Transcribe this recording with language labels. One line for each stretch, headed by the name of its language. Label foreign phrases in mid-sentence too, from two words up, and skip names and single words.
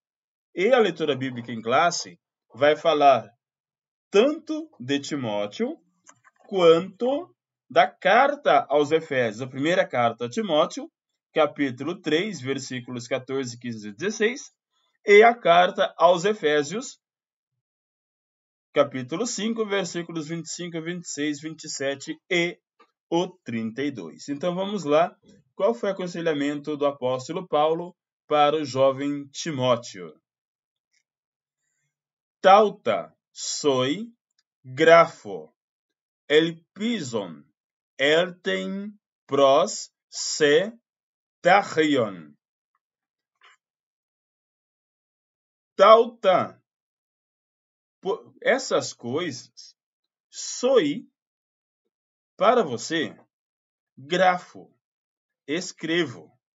Portuguese: E a leitura bíblica em classe vai falar tanto de Timóteo quanto da carta aos Efésios, a primeira carta a Timóteo, capítulo 3, versículos 14, 15 e 16, e a carta aos Efésios, capítulo 5, versículos 25, 26, 27 e o 32. Então vamos lá. Qual foi o aconselhamento do apóstolo Paulo para o jovem Timóteo?
Greek: Ταῦτά σοι γράφω, ἐλπίζων ἐλθεῖν πρὸς σὲ τάχιον.
Portuguese: Tauta, essas coisas, soi, para você, grafo, escrevo.